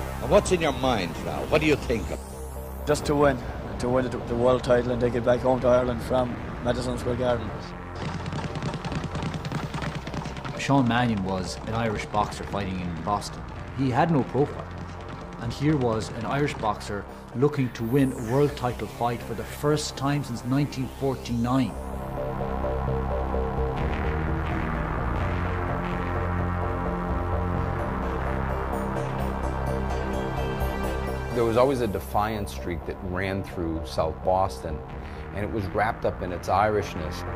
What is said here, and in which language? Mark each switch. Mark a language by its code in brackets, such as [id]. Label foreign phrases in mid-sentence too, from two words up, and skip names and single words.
[en] What's in your mind, Fleadh? What do you think of? Just to win the world title and take it back home to Ireland from Madison Square Garden. Seán Mannion was an Irish boxer fighting in Boston. He had no profile. And here was an Irish boxer looking to win a world title fight for the first time since 1949. There was always a defiant streak that ran through South Boston, and it was wrapped up in its Irishness.